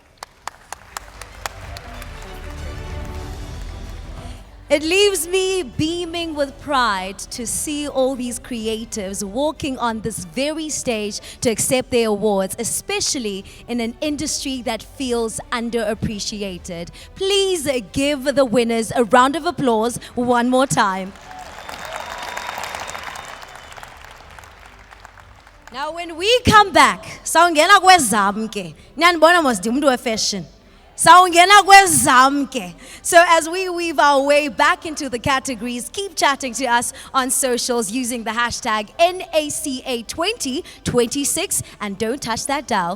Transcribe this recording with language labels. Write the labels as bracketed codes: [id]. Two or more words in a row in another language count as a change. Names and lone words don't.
[en] It leaves me beaming with pride to see all these creatives walking on this very stage to accept their awards, especially in an industry that feels underappreciated. Please give the winners a round of applause one more time. Now, when we come back, [zu] sawungena kwezamke. Nyanibona mos umuntu we-fashion. Sawungena kwezamke. [en] So as we weave our way back into the categories, keep chatting to us on socials using the hashtag NACA2026 and don't touch that dial.